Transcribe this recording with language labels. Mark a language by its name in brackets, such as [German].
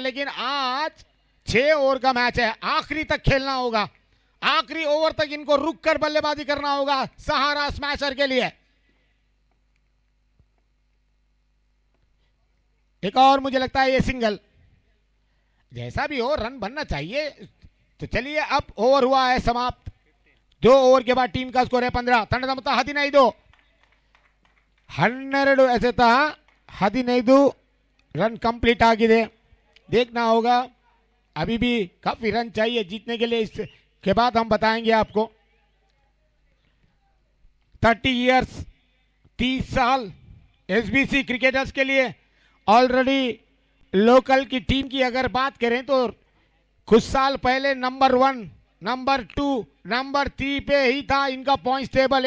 [Hindi] लेकिन आज 6 ओवर का मैच है, आखिरी तक खेलना होगा, आखिरी ओवर तक इनको रुक कर बल्लेबाजी करना होगा सहारा स्मैशर के लिए। एक और मुझे लगता है ये सिंगल, जैसा भी हो रन बनना चाहिए। तो चलिए, अब ओवर हुआ है समाप्त। 2 ओवर के बाद टीम का स्कोर है 15। [Kannada] ತಂಡದ ಮೊತ್ತ 15 12 ಎಸೆತ 15 रन कंप्लीट आಗಿದೆ। [Hindi] देखना होगा, अभी भी काफी रन चाहिए जीतने के लिए, इसके बाद हम बताएंगे आपको। 30 इयर्स, 30 साल एसबीसी क्रिकेटर्स के लिए ऑलरेडी। लोकल की टीम की अगर बात करें तो कुछ साल पहले नंबर 1, नंबर 2, नंबर 3 पे ही था इनका पॉइंट्स टेबल।